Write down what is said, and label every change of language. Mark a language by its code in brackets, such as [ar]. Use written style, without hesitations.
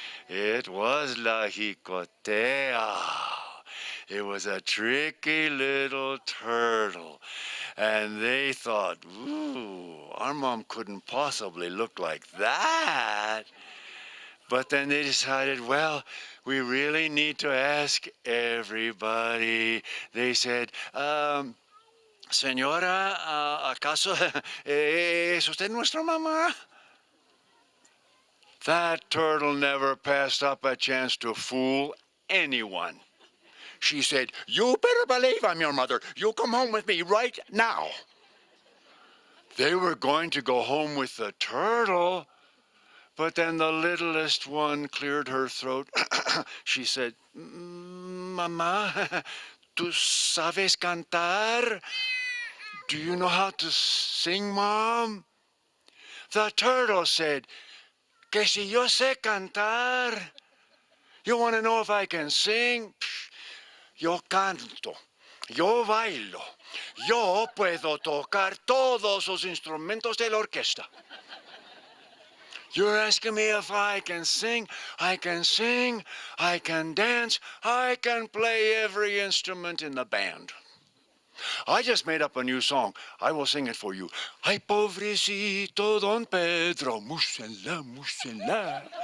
[en] It was La Jicotea. It was a tricky little turtle. And they thought, ooh, our mom couldn't possibly look like that. But then they decided, well, we really need to ask everybody. They said, [es] Señora, ¿acaso es usted nuestra mamá? [en] That turtle never passed up a chance to fool anyone. She said, "You better believe I'm your mother. You come home with me right now." They were going to go home with the turtle, but then the littlest one cleared her throat. She said, [es] "Mamá, ¿tú sabes cantar? [en] Do you know how to sing, Mom?" The turtle said, [es] "Que si yo sé cantar. [en] You want to know if I can sing? [es] Yo canto, yo bailo, yo puedo tocar todos los instrumentos de la orquesta." [en] You're asking me if I can sing? I can sing, I can dance, I can play every instrument in the band. I just made up a new song. I will sing it for you. [es] Ay, pobrecito Don Pedro, musela, musela.